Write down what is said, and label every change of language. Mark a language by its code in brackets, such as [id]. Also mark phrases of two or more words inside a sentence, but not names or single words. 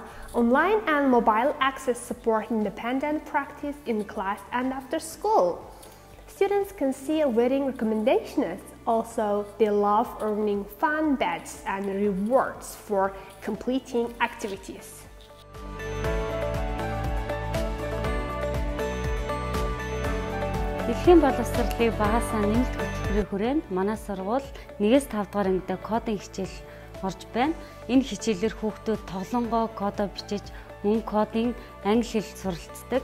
[en] Online and mobile access support independent practice in class and after school. Students can see reading recommendations. Also, they love earning fun badges and rewards for completing activities. [mn] Дэлхийн боловсролыг багасаа нэмэлт хөтөлбөрийн хүрээнд манай сургууль 1-5 дугаар ангид кодын хичээл орж байна. Энэ хичээлээр хүүхдүүд тоглонгоо кодоо бичиж мөн кодын англи хэл суралцдаг.